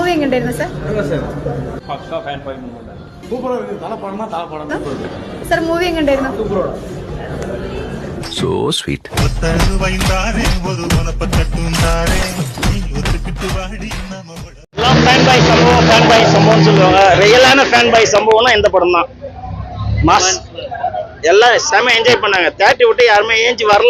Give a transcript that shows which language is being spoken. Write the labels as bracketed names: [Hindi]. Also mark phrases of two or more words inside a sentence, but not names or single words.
[Malayalam] എങ്ങനെയുണ്ടായിരുന്നു സാർ? [English] pakka fan five movement [Malayalam] സൂപ്പർ ആയിരുന്നു. തല പടമാ താ പടം സാർ മൂവി എങ്ങനെയുണ്ടായിരുന്നു? സൂപ്പറാണ്. [English] So sweet. fan boy [Tamil] சம்பவம் சொல்லுவாங்க. ரியலான [English] fan boy [Tamil] சம்பவம்னா இந்த படம் தான். மாஸ் எல்லாம் செம என்ஜாய் பண்ணாங்க. தேட்டரை விட்டு யாருமே ஏஞ்சி வரல.